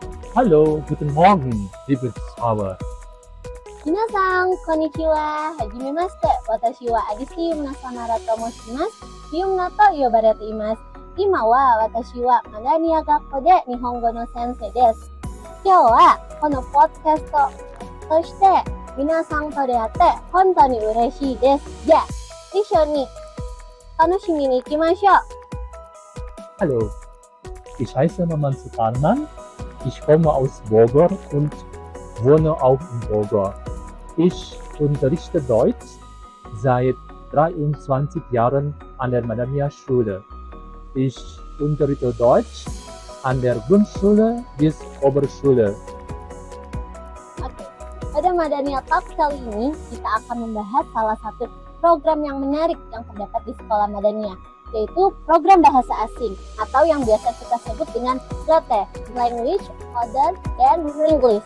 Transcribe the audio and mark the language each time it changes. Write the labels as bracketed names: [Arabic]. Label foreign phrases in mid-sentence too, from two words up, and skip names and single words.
[German] Hallo, guten Morgen, liebe Zuschauer. [Japanese] 皆さん、こんにちは。はじめまして。私はアディシウムのサナラと申します。ユムナと呼ばれています。今は私はマダニア学校で日本語の先生です。今日はこのポッドキャストとして皆さんと出会って本当に嬉しいです。じゃあ、一緒に楽しみに行きましょう。 [German] Hallo, ich heiße Maman Suparman. Ich komme aus Bogor und wohne auch in Bogor. Ich unterrichte Deutsch seit 23 Jahren an der Madania Schule. Ich unterrichte Deutsch an der Grundschule bis Oberschule. [Indonesian] Oke, pada Madania Talk kali ini kita akan membahas salah satu program yang menarik yang terdapat di sekolah Madania, yaitu program bahasa asing atau yang biasa kita sebut dengan LOTE, [English] Language Other than English.